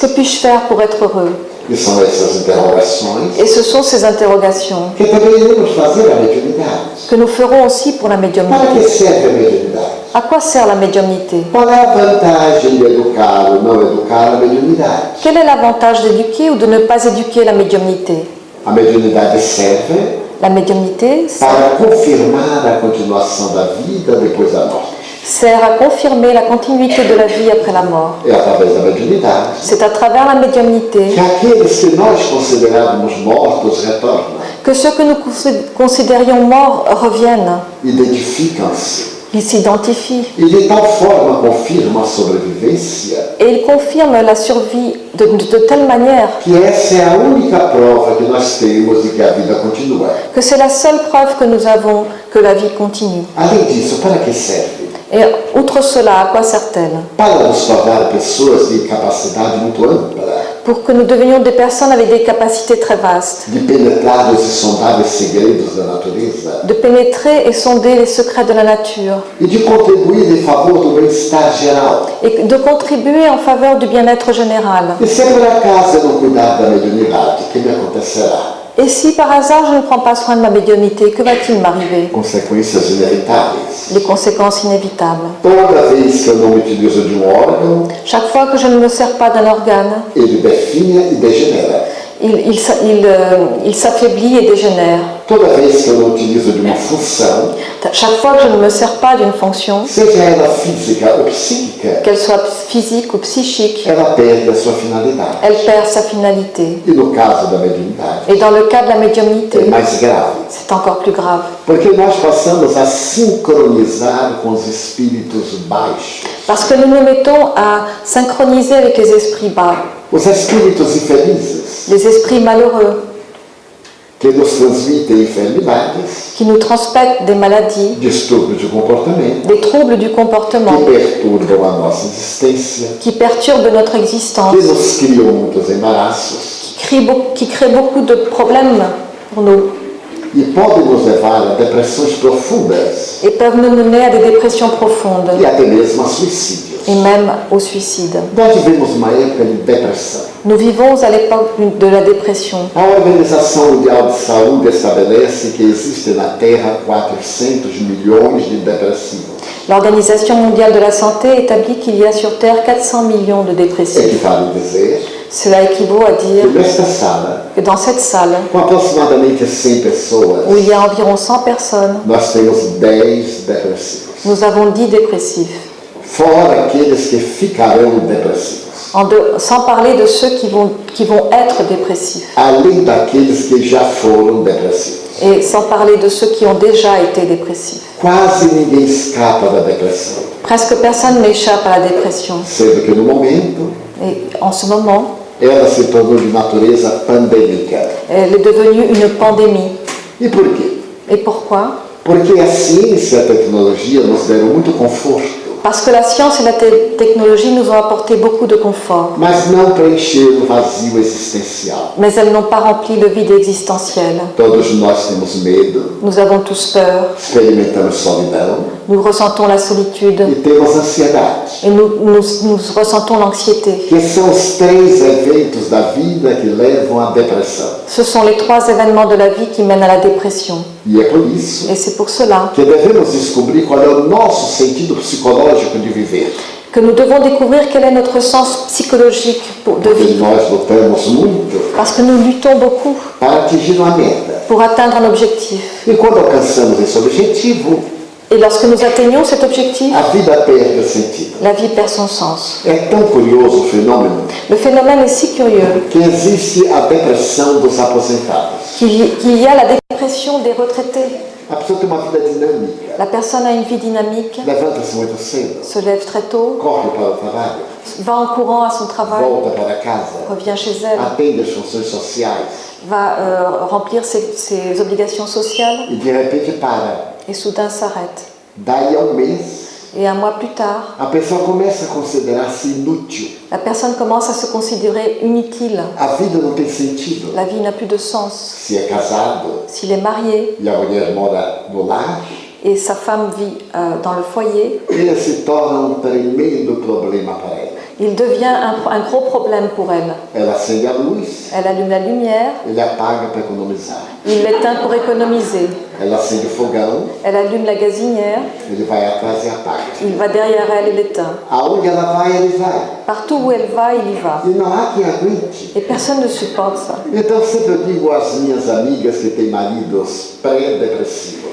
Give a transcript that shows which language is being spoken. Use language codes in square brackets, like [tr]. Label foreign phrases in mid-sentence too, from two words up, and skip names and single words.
[fr] Que puis-je faire pour être heureux? [pt] E são essas interrogações [fr] Et ce sont ces interrogations [pt] que também iremos fazer a mediunidade. [fr] que nous ferons aussi pour la [pt] Para [fr] médiumnité. [pt] que serve a mediunidade? [fr] À quoi sert la médiumnité? [pt] Qual é a vantagem de educar ou não educar a mediunidade? [fr] Quel est l'avantage d'éduquer ou de ne pas éduquer la médiumnité? [pt] A mediunidade serve [fr] La médiumnité [pt] para confirmar a continuação da vida depois da morte. [fr] sert à confirmer la continuité de la vie après la mort. [pt] É através da mediunidade [fr] C'est à travers la médiumnité [pt] que aqueles que nós considerávamos mortos retornam, [fr] que ceux que nous considérions morts reviennent. [pt] identificam-se [fr] Ils s'identifient [pt] e de tal forma confirmam a sobrevivência [fr] et ils confirment la survie de telle manière [pt] que essa é a única prova que nós temos de que a vida continua. [fr] que c'est la seule preuve que nous avons que la vie continue. [pt] Além disso, para que serve? [fr] Et outre cela, à quoi sert-elle? [pt] Para nos tornar pessoas de capacidade muito ampla, [fr] Pour que nous devenions des personnes avec des capacités très vastes, [pt] de penetrar os insondáveis segredos da natureza [fr] de pénétrer et sonder les secrets de la nature [pt] e de contribuir em favor do bem-estar geral. [fr] et de contribuer en faveur du bien-être général. [pt] E se por acaso eu não cuidar da mediunidade, o que me acontecerá? [fr] Et si par hasard je ne prends pas soin de ma médiumnité, que va-t-il m'arriver? [pt] Consequências inevitáveis. [fr] Les conséquences inévitables. [pt] Toda vez que eu não me utilizo de órgão, [fr] Chaque fois que je ne me sers pas d'un organe, [pt] ele definha e degenera. [fr] il s'affaiblit et dégénère. [pt] Toda vez que eu não utilizo de uma função, [fr] Chaque fois que je ne me sers pas d'une fonction, [pt] seja ela física ou psíquica, [fr] qu'elle soit physique ou psychique, [pt] ela perde a sua finalidade. [fr] elle perd sa finalité. [pt] E no caso da mediunidade, [fr] Et dans le cas de la [pt] é [fr] médiumnité, [pt] mais grave, [fr] c'est encore plus grave. [pt] porque nós passamos a sincronizar com os espíritos baixos. [fr] Parce que nous nous mettons à synchroniser avec les esprits bas, [pt] Os espíritos infelizes, [fr] les esprits malheureux, [pt] que nos transmitem enfermidades, [fr] qui nous transmettent des maladies, [pt] distúrbios de comportamento, [fr] des troubles du comportement, [pt] que perturbam a nossa existência, [fr] qui perturbent notre existence, [pt] que nos criam muitos embaraços [fr] qui créent beaucoup de problèmes pour nous [pt] e podem nos levar a depressões profundas [fr] et peuvent nous mener à des dépressions profondes [pt] e até mesmo a suicídios. [fr] et même au suicide. [pt] Nós vivemos uma época de depressão. [fr] Nous vivons à l'époque de la dépression. [pt] A Organização Mundial de Saúde estabelece que existe na Terra 400 milhões de depressivos. [fr] L'Organisation mondiale de la santé établit qu'il y a sur Terre 400 millions de dépressifs. [pt] Equivale dizer [fr] Cela équivaut à dire [pt] que nesta sala, [fr] que dans cette salle, [pt] com aproximadamente 100 pessoas, [fr] où il y a environ 100 personnes, [pt] nós temos 10 depressivos. [fr] nous avons 10 dépressifs. [pt] Fora aqueles que ficarão depressivos. [fr] Sans parler de ceux qui vont être dépressifs. [pt] Além daqueles que já foram depressivos. [fr] Et sans parler de ceux qui ont déjà été dépressifs. [pt] Quase ninguém escapa da depressão. [fr] Presque personne n'échappe à la dépression. [pt] Sendo que no momento, [fr] Et en ce moment, [pt] ela se tornou de natureza pandêmica. [fr] elle est devenue une pandémie. [pt] E por quê? [fr] Et pourquoi? [pt] Porque a ciência e a tecnologia nos deram muito conforto, [fr] Parce que la science et la technologie nous ont apporté beaucoup de confort, [pt] mas não preencheram o vazio existencial. [fr] mais elles n'ont pas rempli le vide existentiel. [pt] Todos nós temos medo, [fr] Nous avons tous peur, [pt] experimentamos solidão [fr] nous ressentons la solitude [pt] e temos ansiedade, [fr] et nous ressentons l'anxiété. [pt] que são os 3 eventos da vida que levam à depressão. [fr] Ce sont les 3 événements de la vie qui mènent à la dépression. [pt] E é por isso [fr] Et c'est pour cela [pt] que devemos descobrir qual é o nosso sentido psicológico de viver. [fr] que nous devons découvrir quel est notre sens psychologique de [pt] Porque [fr] vivre. [pt] nós lutamos muito [fr] Parce que nous luttons beaucoup [pt] para atingir uma meta. [fr] pour atteindre un objectif. [pt] E quando alcançamos esse objetivo, [fr] Et lorsque nous atteignons cet objectif, [pt] a vida perde sentido. [fr] la vie perd son sens. [pt] É tão curioso o fenômeno [fr] Le phénomène est si curieux [pt] que existe a depressão dos aposentados. [fr] qu'il y a la dépression des retraités. [pt] A pessoa tem uma vida dinâmica, [fr] La personne a une vie dynamique, [pt] levanta-se muito cedo, [fr] se lève très tôt, [pt] corre para o trabalho, [fr] va en courant à son travail, [pt] volta para casa, [fr] revient chez elle, [pt] atende as funções sociais [fr] va remplir ses obligations sociales [pt] e de repente para. [fr] et soudain s'arrête. [pt] Daí a mês, [fr] Et un mois plus tard, [pt] a pessoa começa a considerar-se inútil. [fr] la personne commence à se considérer inutile. [pt] A vida não tem sentido. [fr] La vie n'a plus de sens. [pt] Se é casado [fr] S'il est marié [pt] e a mulher mora no lar, [fr] et sa femme vit dans le foyer, [pt] ele se torna um tremendo problema para ela. [fr] il devient un gros problème pour elle. [pt] Ela acende a luz, [fr] Elle allume la lumière, [pt] ele apaga para economizar. [fr] il l'éteint pour économiser. [pt] Ela acende o fogão, [fr] Elle allume la gazinière, [pt] ele vai atrás e apaga. [fr] il va derrière elle et l'éteint. [pt] Aonde ela vai, ele vai. [fr] Partout où elle va, il y va. [pt] E não há quem aguente. [fr] Et personne ne supporte ça. [pt] Então sempre eu digo às minhas amigas que têm maridos pré-depressivos,